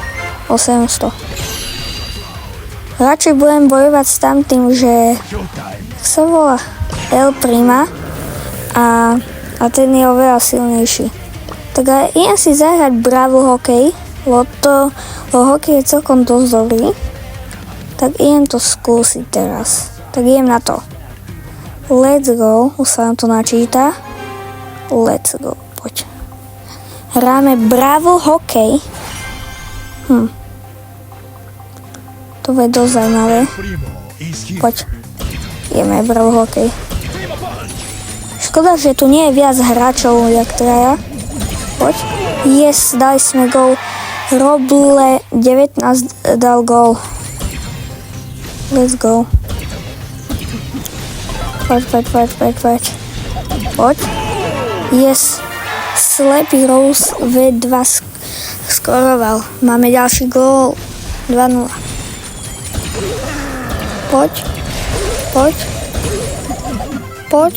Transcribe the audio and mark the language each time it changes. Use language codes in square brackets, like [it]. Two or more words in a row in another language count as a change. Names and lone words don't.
[sk] Radšej budem bojovať s tamtým, že jak sa volá El Prima a ten je oveľa silnejší. Tak aj idem si zahrať Brawl Hockey, lebo hokej je celkom dosť dobrý. Tak idem to skúsiť teraz. Tak idem na to. [en] Let's go, [sk] už sa nám to načíta. [en] Let's go, [sk] poď. Hráme Brawl Hockey. To je dosť zaujímavé. Poď. Ideme Brawl Hockey. Škoda, že tu nie je viac hráčov, jak traja. Poď. Yes, dali sme gól. Roble 19 dal gól. [en] Let's go. [sk] Poď. Poď. Yes. Slepý Rose V2 skoroval. Máme ďalší gól. 2-0. Poď.